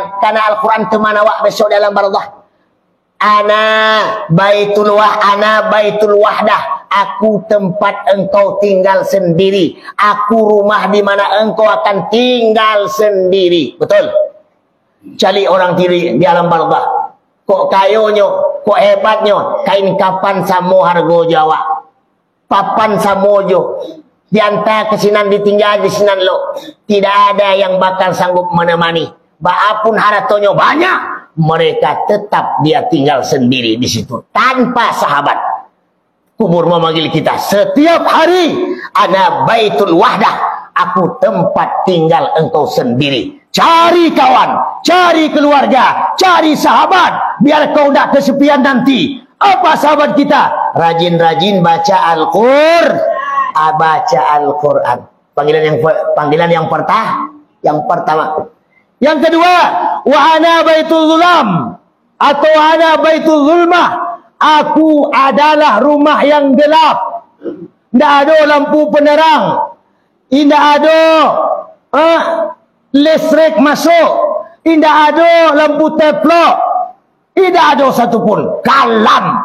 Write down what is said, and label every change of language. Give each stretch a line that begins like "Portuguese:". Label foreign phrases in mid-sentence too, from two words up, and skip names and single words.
Indonesian: Karena Al-Quran teman awak besok dalam barzah.
Arabic: أنا بيت الوحدة.
Indonesian: Aku tempat engkau tinggal sendiri. Aku rumah di mana engkau akan tinggal sendiri. Betul? Cari orang tiri di alam barzah.
Minangkabau: Kok kayonyo, kok hebatnya. Kain kapan samo harga Jawa. Papan samo jo. Diantar kesinan ditinggal di sinan lo.
Indonesian: Tidak ada yang bakal sanggup menemani. Baapun haratonya banyak, mereka tetap dia tinggal sendiri di situ tanpa sahabat. Kubur memanggil kita setiap hari.
Arabic: أنا بيت الوحدة.
Indonesian: Aku tempat tinggal engkau sendiri. Cari kawan, cari keluarga, cari sahabat, biar kau tidak kesepian nanti. Apa sahabat kita? Rajin-rajin baca Al-Quran. Baca Al-Quran. Panggilan yang pertama. Yang kedua,
Arabic: وأنا بيت الظلام atau أنا بيت الظلمة.
Indonesian: Aku adalah rumah yang gelap. Tidak ada lampu penerang. Tidak ada listrik masuk. Tidak ada lampu teplok. Tidak ada satupun. Kalam.